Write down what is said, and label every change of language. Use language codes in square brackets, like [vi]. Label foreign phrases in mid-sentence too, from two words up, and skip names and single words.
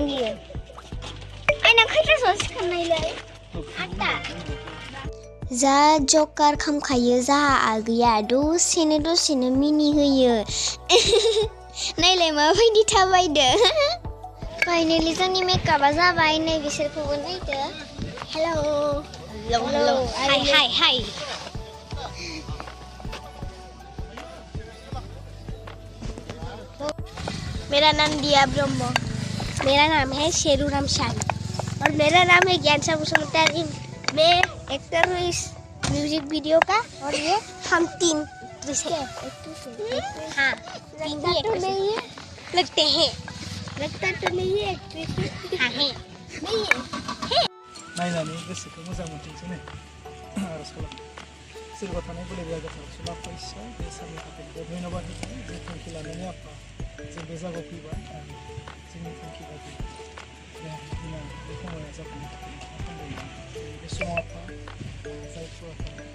[brx] बियो आइना खैथासोआव सिखारनायलै आठथा जा जकार खामखायो जाहा आगैया दसेनो मिनि होयो नायलाय माबायदि थाबायदो फाइनालि जोंनि मेकआपआ जाबाय नै बिसोरखौबो नायदो [hi] हेलौ हाय मेरा नाम दिया ब्रह्म मेरा नाम है शेरू रामशान और मेरा नाम है ज्ञानसा मुसलमान मैं एक्टर हूँ इस [en] music video [hi] का और ये हम 3 एक्ट्रेस हैं। हाँ 3 ही एक्ट्रेस नहीं है लगते हैं लगता तो नहीं है एक्ट्रेस हाँ है नहीं है [brx] नायनानै गोसोखौ मोजां मोनथोंसै ने आरज खालाम सोरबा थानाय बोराय राजाफोरा सुला फैसा बे साननि थाखाय धन्यबाद होयो जे थांखि लानानै आफा जों बे जायगायाव फैबाय आरो जोंनि थांखि बायदि दिनै बे खामानिया जाफुंनो थाखाय बे समाव आफा जायखौ आफा